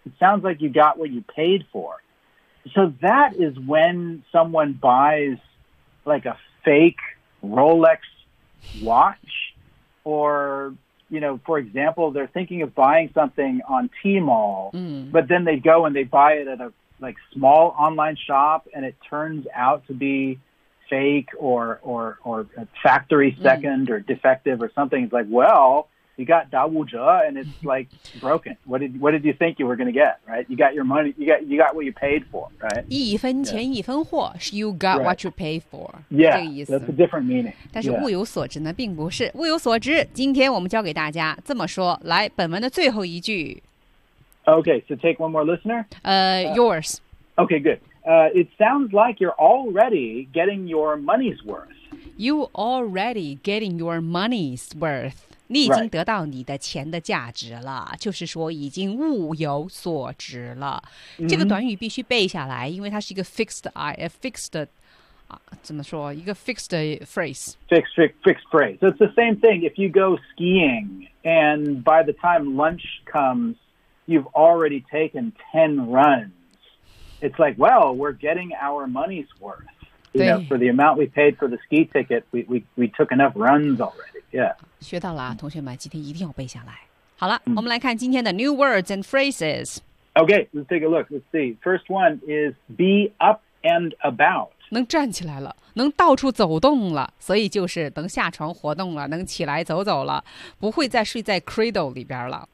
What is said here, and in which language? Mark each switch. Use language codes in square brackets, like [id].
[en] It sounds like you got what you paid for. So that is when someone buys like a fake Rolex watch or, you know, for example, they're thinking of buying something on Tmall, but then they go and they buy it at a like small online shop and it turns out to be fake or a factory second or defective or something. It's like, well... You got Dawuja and it's like broken. What did you think you were going to get, right? You got your money, you got what you paid for, right? [zh] 一分钱一分货 [en] you got、 right. what you paid for. Yeah, [zh] 这个意思 [en] that's a different meaning. [zh] 但是物有所值呢并不是。物有所值今天我们教给大家这么说。来本文的最后一句。 [en] Okay, so take one more listener. Yours. Okay, good. It sounds like you're already getting your money's worth. You already getting your money's worth. [zh] 你已经得到你的钱的价值了、 [en] right. [zh] 就是说已经物有所值了、mm-hmm. 这个短语必须背下来因为它是一个 fixed 怎么说一个 [en] fixed phrase fixed phrase so it's the same thing if you go skiing and by the time lunch comes you've already taken 10 runs it's like well we're getting our money's worth you know for the amount we paid for the ski ticket we took enough runs already yeah [zh] 学到了、啊、同学们今天一定要背下来。好了、我们来看今天的 [en] new words and phrases. Okay, let's take a look. Let's see. First one is be up and about. [zh] 能站起来了能到处走动了所以就是能下床活动了能起来走走了不会再睡在 cradle 里边了。